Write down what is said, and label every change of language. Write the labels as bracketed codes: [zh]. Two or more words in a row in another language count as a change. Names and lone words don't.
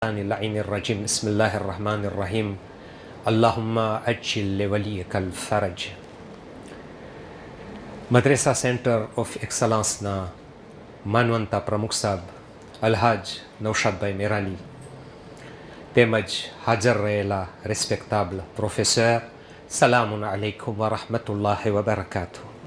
[ar] اللعين الرجيم بسم الله الرحمن الرحيم اللهم أجل لوليك الفرج. [gu] મદ્રેસા સેન્ટર ઓફ એક્સલન્સના માનવંતા પ્રમુખ સાહેબ અલહાજ નૌશાદભાઈ મેરાલી તેમજ હાજર રહેલા [en] respectable professor, [ar] سلام عليكم ورحمة الله وبركاته.